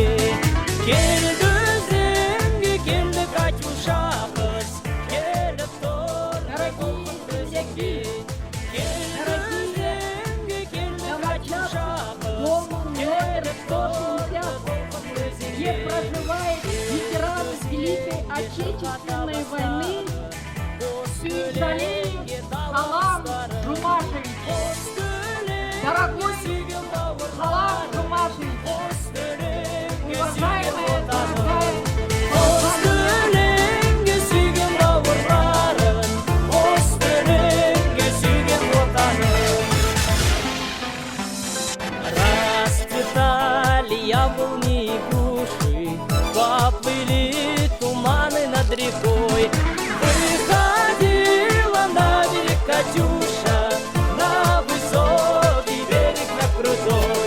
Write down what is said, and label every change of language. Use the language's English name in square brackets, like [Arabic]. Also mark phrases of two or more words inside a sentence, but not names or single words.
[Kazakh] Келді өзенге, келді Катюша қыз, келіп тұр толқын өзенге. Келді өзенге, келді Катюша қыз, келіп тұр толқын өзенге. [Russian] Где проживает ветеран Великой Отечественной войны Сюзалей Халам Жумашевич. Дорогой Халам Жумашевич, уважаемая, дорогая, [Kazakh] Өстіліңге сүйген бауырларым, өстіліңге сүйген отаным. [Russian] Расцветали яблони и груши, поплыли туманы над рекой. Выходила на берег Катюша, на высокий берег, на крутой.